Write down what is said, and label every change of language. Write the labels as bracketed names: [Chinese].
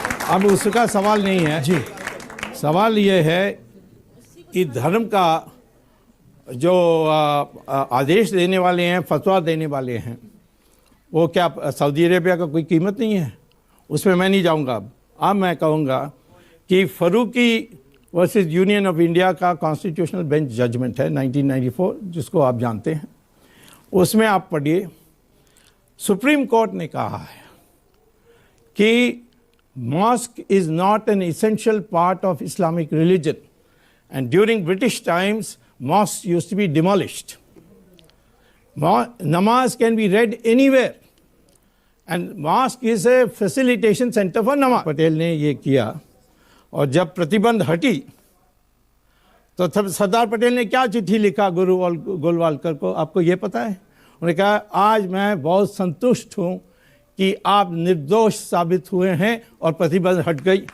[Hindi] अब उसका सवाल नहीं है जी। सवाल ये है कि धर्म का जो आदेश देने वाले हैं, फतवा देने वाले हैं, वो क्या सऊदी अरेबिया का कोई कीमत नहीं है? उसमें मैं नहीं जाऊंगा। अब मैं कहूँगा कि Farooqui versus union of India का कॉन्स्टिट्यूशनल बेंच जजमेंट है 1994, जिसको आप जानते हैं। उसमें आप पढ़िए, सुप्रीम कोर्ट ने कहा है कि [English] mosque is not an essential part of Islamic religion, and during British times mosques used to be demolished. Namaz can be read anywhere, and mosque is a facilitation center for namaz. [Hindi] Patel ने ये किया, और जब प्रतिबंध हटी तो तब सरदार पटेल ने क्या चिट्ठी लिखा गुरु गोलवालकर को, आपको ये पता है? उन्होंने कहा, आज मैं बहुत संतुष्ट हूँ कि आप निर्दोष साबित हुए हैं और प्रतिबंध हट गई।